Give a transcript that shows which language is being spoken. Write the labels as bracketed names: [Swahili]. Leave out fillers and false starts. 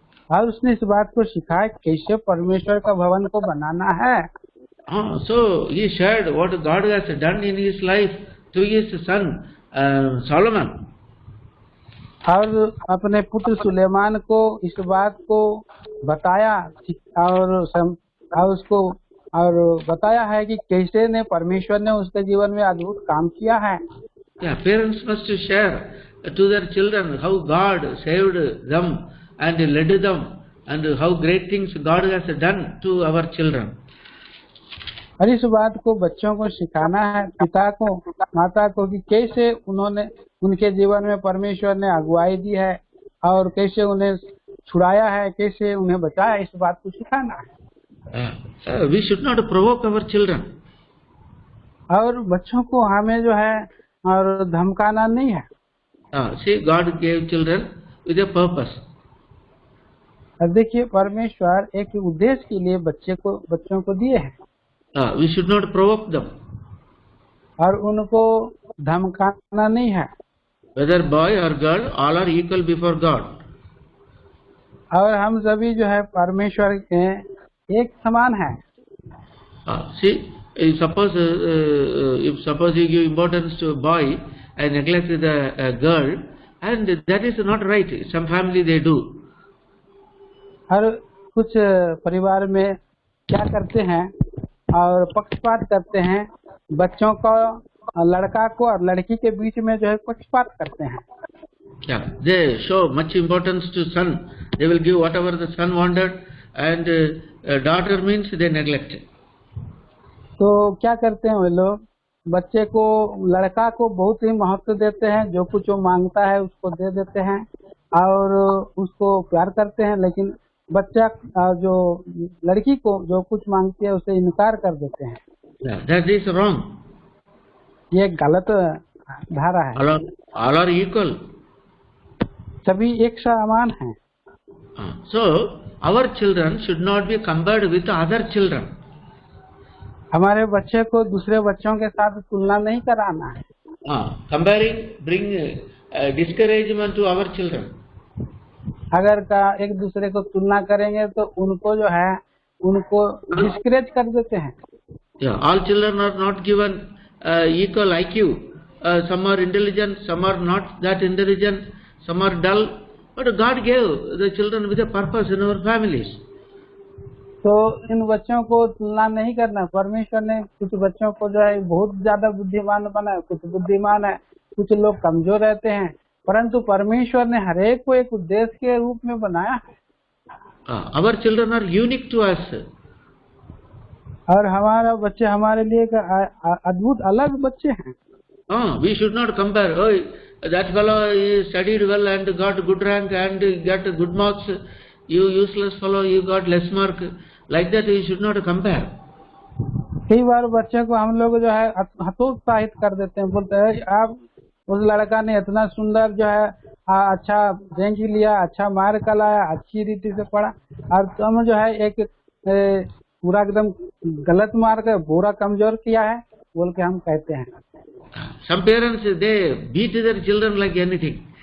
[Hindi] और उसने इस बात को सिखाया कैसे परमेश्वर का भवन को बनाना है। [English] So he shared what God has done in his life to his son Solomon. [Hindi] और अपने पुत्र सुलेमान को इस बात को बताया और उसको और बताया है कि कैसे ने परमेश्वर ने उसके जीवन में अद्भुत काम किया है। [English] Parents must share to their children how God saved them and led them and how great things God has done to our children. [Hindi] और इस बात को बच्चों को सिखाना है, पिता को माता को, कि कैसे उन्होंने उनके जीवन में परमेश्वर ने अगुवाई दी है और कैसे उन्हें छुड़ाया है, कैसे उन्हें बचाया, इस बात को सिखाना है। [English] We should not provoke our children. [Hindi] और बच्चों को हमें जो है और धमकाना नहीं है। [English] See, God gave children with a purpose. [Hindi] अब देखिए परमेश्वर एक उद्देश्य के लिए बच्चों को दिए हैं। [English] We should not provoke them. [Hindi] और उनको धमकाना नहीं है। [English] Whether boy or girl, all are equal before God. [Hindi] और हम सभी जो है परमेश्वर के एक समान है। [English] See, if suppose you give importance to a boy and neglect the girl, and that is not right. Some family they do. [Hindi] और कुछ परिवार में क्या करते हैं और पक्षपात करते हैं, बच्चों को, लड़का को और लड़की के बीच में जो है पक्षपात करते हैं। [English] They show much importance to son. They will give whatever the son wanted, and daughter means they neglect it. [Hindi] तो क्या करते हैं वे लोग, बच्चे को, लड़का को बहुत ही महत्व देते हैं, जो कुछ वो मांगता है उसको दे देते हैं और उसको प्यार करते हैं, लेकिन बच्चा जो लड़की को जो कुछ मांगती है उसे इनकार कर देते हैं। [English] That is wrong. [Hindi] ये गलत धारा है। [English] All are equal. [Hindi] सभी एक समान हैं। [English] So our children should not be compared with other children. [Hindi] हमारे बच्चे को दूसरे बच्चों के साथ तुलना नहीं कराना है। [English] Comparing bring discouragement to our children. [Hindi] अगर एक दूसरे को तुलना करेंगे तो उनको जो है उनको डिस्करेज कर देते हैं। [English] All children are not given equal IQ. Some are intelligent, some are not that intelligent, some are dull. But God gave the children with a purpose in our families. [Hindi] तो इन बच्चों को तुलना नहीं करना। परमेश्वर ने कुछ बच्चों को जो है बहुत ज्यादा बुद्धिमान बनाया, कुछ बुद्धिमान है, कुछ लोग कमजोर रहते हैं, परंतु परमेश्वर ने हरेक को एक उद्देश्य के रूप में बनाया है। [English] Our children are unique to us. [Hindi] और हमारा बच्चे हमारे लिए अद्भुत अलग बच्चे हैं। [English] We should not compare. Oh, that fellow he studied well and got good rank and got good marks. You useless fellow, you got less mark. Like that we should not compare. [Hindi] कई बार बच्चे को हम लोग जो है हतोत्साहित कर देते हैं, बोलते हैं आप उस लड़का ने इतना सुंदर जो है अच्छा रैंक लिया, अच्छा मार्क लाया, अच्छी रीति से पढ़ा, और तुम जो है एक पूरा एकदम गलत मार्क है, पूरा कमजोर किया है बोल के हम कहते हैं। [English] Some parents, they beat their children like anything.